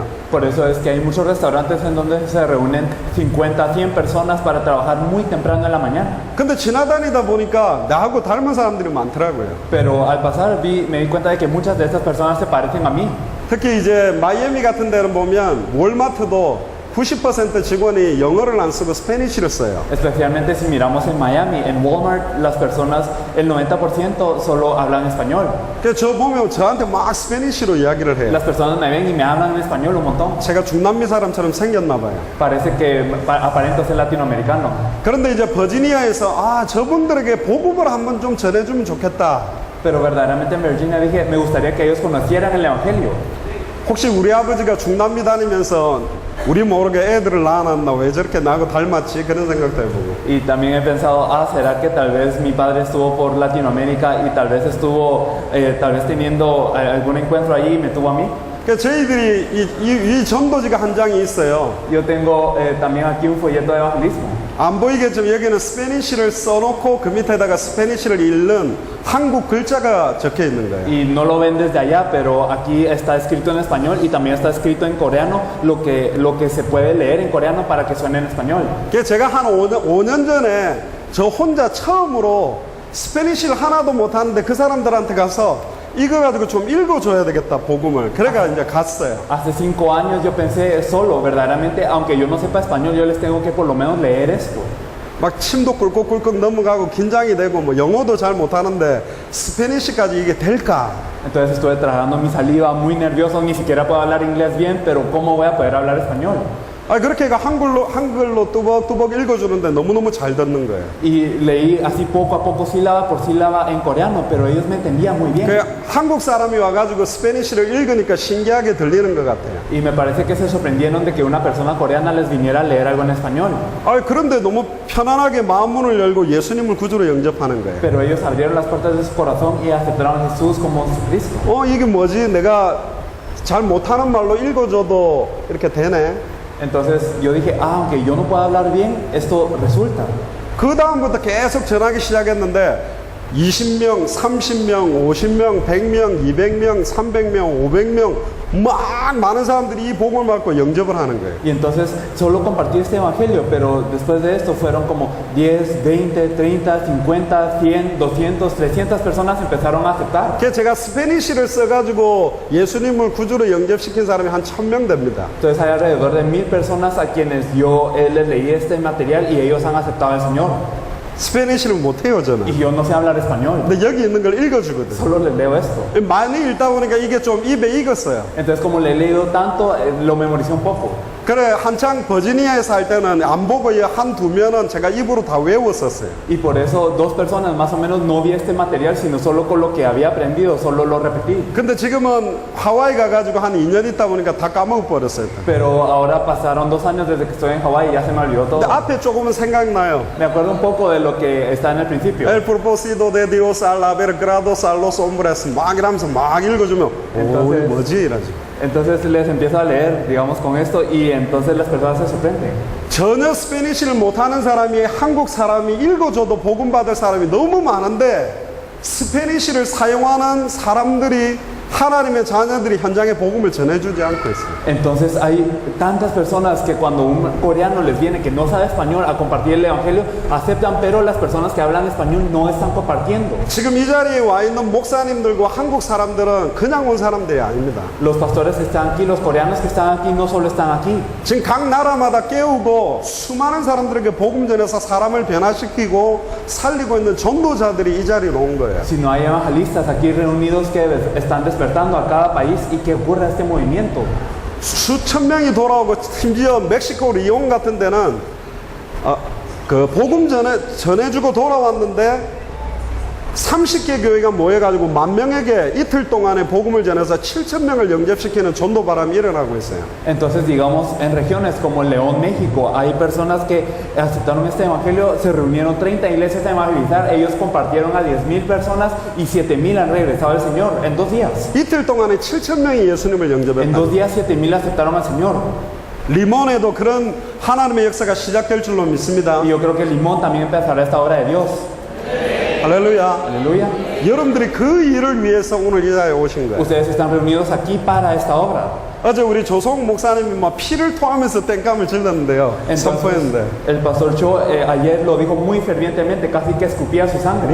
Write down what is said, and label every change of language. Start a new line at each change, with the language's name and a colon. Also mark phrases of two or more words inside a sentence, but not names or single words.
Spanish: Por eso es que hay muchos restaurantes en donde se reúnen 50, 100 personas para trabajar muy temprano en la mañana.
Korean: 근데 지나다니다 보니까 나하고 닮은 사람들이 많더라고요.
Spanish: Pero al pasar me di cuenta de que muchas de estas personas se parecen a mí.
Korean: 특히 이제 마이애미 같은 데는 보면 월마트도 90% 직원이 영어를 안 쓰고 스페니쉬를 써요.
Spanish: Especialmente si miramos en Miami, en Walmart, las personas, el 90% solo hablan español.
Korean: 그래서 저 보면 저한테 막 스페니쉬로 이야기를 해요.
Spanish: Las personas me ven y me hablan en español un montón.
Korean: 제가 중남미 사람처럼 생겼나 봐요.
Spanish: Parece que aparento ser latinoamericano.
Korean: 그런데 이제 버지니아에서 저분들에게 복음을 한번 좀 전해주면 좋겠다.
Spanish: Pero verdaderamente en Virginia dije, me gustaría que ellos conocieran el Evangelio.
Korean: 혹시 우리 아버지가 중남미 다니면서 우리 모르게 애들을 낳아놨나 왜 저렇게 나하고 닮았지 그런 생각도 해보고.
Spanish: Y también he pensado, ¿será que tal vez mi padre estuvo por Latinoamérica y tal vez estuvo, tal vez teniendo algún encuentro allí y me tuvo a mí?
Korean: 그러니까 저희들이 이 전도지가 한 장이 있어요.
Spanish: Yo tengo también aquí un folleto de evangelismo.
Korean: 안 보이겠지만 여기는 스페니쉬를 써놓고 그 밑에다가 스페니쉬를 읽는 한국 글자가 적혀 있는 거예요.
Spanish: Y no lo ven desde allá, pero aquí está escrito en español y también está escrito en coreano lo que se puede leer en coreano para que suene en español.
Korean: 그래서 제가 한 5년 전에 저 혼자 처음으로 스페니쉬를 하나도 못하는데 그 사람들한테 가서 이거 가지고 좀 읽어줘야 되겠다 복음을. 그래가 이제 갔어요.
Spanish: Hace 5 años yo pensé solo, verdaderamente, aunque yo no sepa español, yo les tengo que por lo menos leer esto.
Korean: 막 침도 꿀꺽꿀꺽 넘어가고 긴장이 되고 뭐 영어도 잘 못하는데 스페니쉬까지 이게 될까?
Spanish: Entonces estuve tragando mi saliva, muy nervioso, ni siquiera puedo hablar inglés bien, pero ¿cómo voy a poder hablar español?
Korean: 아, 그렇게 한글로 뚜벅뚜벅 읽어주는데 너무너무 잘 듣는 거예요.
Spanish: Y leí así poco a poco, sílaba por sílaba en coreano, pero ellos me entendían muy bien.
Korean: 그 한국 사람이 와가지고 스페니쉬를 읽으니까 신기하게 들리는 것 같아요.
Spanish: Y me parece que se sorprendieron de que una persona coreana les viniera a leer algo en español.
Korean: 아, 그런데 너무 편안하게 마음 문을 열고 예수님을 구주로 영접하는 거예요.
Spanish: Pero ellos abrieron las puertas de su corazón y aceptaron a Jesús como su Cristo.
Korean: 이게 뭐지? 내가 잘 못하는 말로 읽어줘도 이렇게 되네.
Spanish: Entonces yo dije, aunque yo no pueda hablar bien, esto resulta.
Korean: 그 다음부터 계속 전하기 시작했는데 20명, 30명, 50명, 100명, 200명, 300명, 500명 막 많은 사람들이 이 복음을 받고 영접을 하는 거예요.
Spanish: Y entonces solo compartí este evangelio, pero después de esto fueron como 10, 20, 30, 50, 100, 200, 300 personas empezaron a aceptar.
Korean: 그래서 제가 스페니쉬를 써가지고 예수님을 구주로 영접시킨 사람이 한 1000명 됩니다.
Spanish: Entonces hay alrededor de 1000 personas a quienes yo les leí este material y ellos han aceptado al Señor.
Korean: 스페니쉬를 못해요 저는.
Spanish: Y yo no sé hablar español,
Korean: 근데 여기 있는 걸 읽어주거든.
Spanish: solo les leo esto.
Korean: 많이 읽다 보니까 이게 좀 입에 익었어요.
Spanish: Entonces como le he leído tanto, lo memoricé un poco.
Korean: 그래 한창 버지니아에 살 때는 안 보고 한두 면은 제가 입으로 다 외웠었어요.
Spanish: Y por eso 2 personas más o menos no vi este material, sino solo con lo que había aprendido, solo lo repetí.
Korean: 근데 지금은 하와이 가가지고 한 2년 있다 보니까 다 까먹어버렸어요.
Spanish: Pero ahora pasaron 2 años desde que estoy en Hawái y ya se me olvidó todo.
Korean: 근데 앞에 조금은 생각나요.
Spanish: Me acuerdo un poco de lo que está en el principio. El propósito de Dios al haber creado a los hombres
Korean: 막 이러면서 막 읽어주면 오
Spanish: Entonces-
Korean: 뭐지 이러지.
Spanish: Entonces les empiezo a leer, digamos, con esto y entonces las personas se sorprenden.
Korean: 전혀 스페니쉬를 못하는 사람이 한국 사람이 읽어줘도 복음 받을 사람이 너무 많은데 스페니쉬를 사용하는 사람들이 하나님의 자녀들이 현장에 복음을 전해주지 않고 있어요.
Spanish: Entonces hay tantas personas que cuando un coreano les viene que no sabe español a compartir el evangelio, aceptan, pero las personas que hablan español no están compartiendo.
Korean: 지금 이 자리에 와 있는 목사님들과 한국 사람들은 그냥 온 사람들이 아닙니다.
Spanish: Los pastores que están aquí, los coreanos que están aquí, no solo están aquí.
Korean: 지금 각 나라마다 깨우고 수많은 사람들에게 복음 전해서 사람을 변화시키고 살리고 있는 전도자들이 이 자리로 온 거예요.
Spanish: Sino hay evangelistas aquí reunidos que están despertando a cada país y que ocurra este movimiento.
Korean: 수천 명이 돌아오고 심지어 멕시코 리옹 같은 데는 그 복음 전해주고 돌아왔는데 30개 교회가 모여가지고 10,000명에게 이틀 동안에 복음을 전해서 7,000명을 영접시키는 전도 바람이 일어나고 있어요.
Spanish: Entonces, digamos, en regiones como León, México, hay personas que aceptaron este evangelio, se reunieron 30 iglesias a evangelizar, ellos compartieron a 10,000 personas y 7,000 han regresado al Señor en 2 días.
Korean: 이틀 동안에 7,000명이 예수님을
Spanish: En
Korean: 영접했다.
Spanish: 2 días 7,000 aceptaron al Señor.
Korean: 리몬에도 그런 하나님의 역사가 시작될 줄로 믿습니다.
Spanish: Y yo creo que Limón también empezará esta obra de Dios.
Korean: 할렐루야.
Spanish: Aleluya.
Korean: 여러분들이 그 일을 위해서 오늘 이 자리에 오신 거예요.
Spanish: Ustedes están reunidos aquí para esta obra.
Korean: 어제 우리 조성 목사님이 막 피를 토하면서 땡감을 질렀는데요.
Spanish: Entonces,
Korean: 선포했는데.
Spanish: el pastor Cho ayer lo dijo muy fervientemente, casi que escupía su sangre.